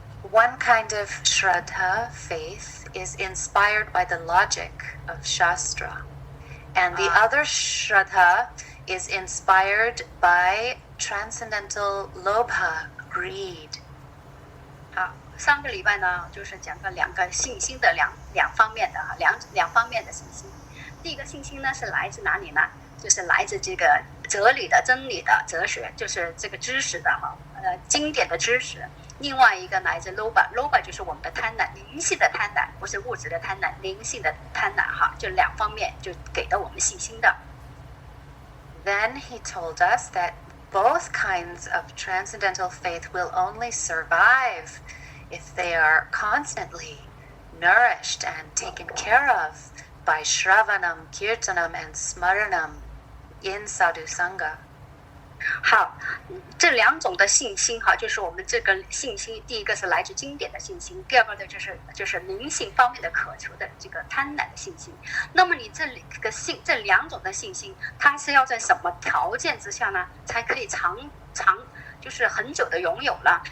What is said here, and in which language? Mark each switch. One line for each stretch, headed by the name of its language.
English: One kind of Shraddha, faith, is inspired by the logic of Shastra. And the other Shraddha is inspired by transcendental lobha, greed.
Chinese: 上个礼拜呢，就是讲了两个信心的两方面的两方面的信心。第一个信心呢是来自哪里呢？就是来自这个哲理的、真理的、哲学，就是这个知识的经典的知识。另外一个来自 lobha 就是我们的贪婪，灵性的贪婪，不是物质的贪婪，灵性的贪婪就两方面就给了我们信心的。
English: Then he told us that both kinds of transcendental faith will only survive if they are constantly nourished and taken care of by Shravanam, Kirtanam, and Smaranam in Sadhu Sangha.
Chinese: 好，这两种的信心哈，就是我们这个信心，第一个是来自经典的信心，第二个呢就是灵性方面的渴求的这个贪婪的信心。那么你这两种的信心，它是要在什么条件之下呢，才可以就是很久的拥有了？